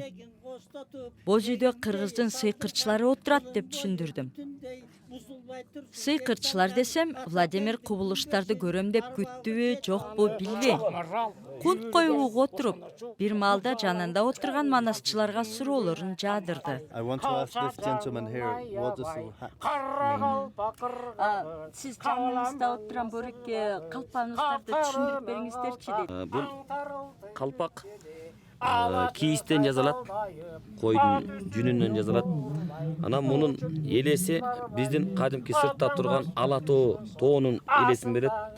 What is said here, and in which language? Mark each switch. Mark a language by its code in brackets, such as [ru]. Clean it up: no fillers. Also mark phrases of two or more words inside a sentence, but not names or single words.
[ky] Боз үйдө кыргыздын сыйкырчылары отурат деп түшүндүрдүм. Сыйкырчылар десем, Владимир кубулуштарды көрөм деп күттүбү, жокпу билбейм. Кунт коюуга отуруп, бир маалда жанында отурган манасчыларга суроолорун жаадырды. [en] I want to ask this gentleman here, what does the hat mean? [ky] Сиз жаныңызда отурган борекке калпаңыздарды түшүндүрүп бериңиздерчи дейт. Бул калпак кийистен жасалат, койдун жүнүнөн жасалат. Анан мунун элеси биздин кадимки сыртта турган ала тоо тоонун элесин берет.